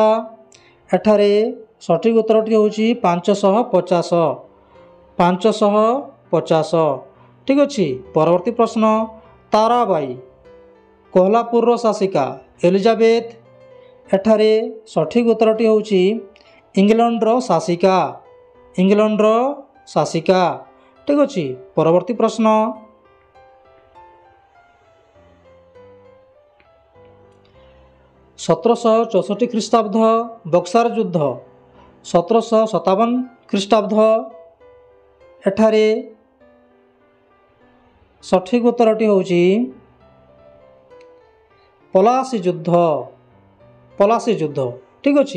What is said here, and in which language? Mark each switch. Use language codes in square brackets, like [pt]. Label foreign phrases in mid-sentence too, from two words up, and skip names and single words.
[or] ଏଠାରେ ସଠିକ୍ ଉତ୍ତରଟି ହେଉଛି 550, 550। ଠିକ୍ ଅଛି, ପରବର୍ତ୍ତୀ ପ୍ରଶ୍ନ। ତାରାବାଈ କୋହ୍ଲାପୁରର ଶାସିକା ଏଲିଜାବେଥ। ଏଠାରେ ସଠିକ୍ ଉତ୍ତରଟି ହେଉଛି ଇଂଲଣ୍ଡର ଶାସିକା, ଇଂଲଣ୍ଡର ଶାସିକା। ଠିକ୍ ଅଛି। ପରବର୍ତ୍ତୀ ପ୍ରଶ୍ନ 1764 ଖ୍ରୀଷ୍ଟାବ୍ଦ ବକ୍ସାର ଯୁଦ୍ଧ, 1757 ଖ୍ରୀଷ୍ଟାବ୍ଦ ଏଠାରେ ସଠିକ୍ ଉତ୍ତରଟି ହେଉଛି ପଲାସୀ ଯୁଦ୍ଧ, ପଲାସୀ ଯୁଦ୍ଧ ଠିକ୍ ଅଛି।